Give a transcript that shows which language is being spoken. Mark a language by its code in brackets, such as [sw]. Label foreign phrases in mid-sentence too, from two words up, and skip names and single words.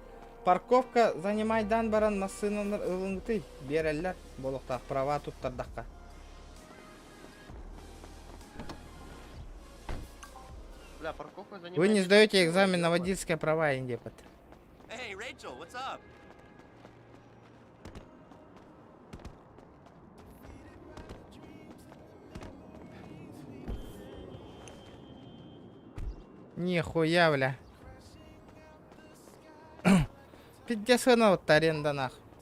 [ru] Парковка занимай [ky] данбаран масынын ылыңты береллер. Болуктак права туттардакка. [ru] Бля, парковка занимает... Вы не сдаете экзамен на водительское права, индепот. [en] Hey, Rachel, what's up? [ru] Нихуя, бля. Пиздец, вот аренда нахуй.